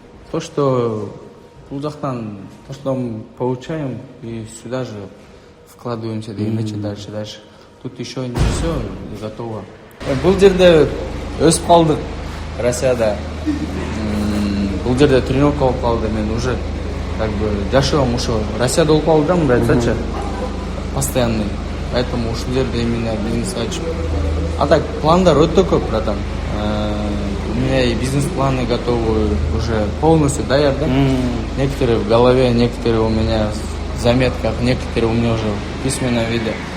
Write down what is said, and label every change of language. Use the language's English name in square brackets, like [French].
[Russian] То, что [Kyrgyz] бул жактан, [Russian] то, что мы получаем, и сюда же вкладываемся, дальше. Тут еще не все готово. [Kyrgyz] Бул жерде өсүп калдык Россияда. Бул жерде тренировка болуп калды. Мен уже как бы жашоом ошо Россияда болуп калды да, мындай айтсачы. [Russian] Постоянный. [Kyrgyz] Поэтому ушул жерде [Russian] именно бизнес [Kyrgyz] ачып. А так пландар өтө көп, братан. [Russian] У меня и бизнес-планы готовы уже полностью [Kyrgyz] даяр, [Russian] да? Некоторые в голове, некоторые у меня в заметках, некоторые у меня уже в письменном виде.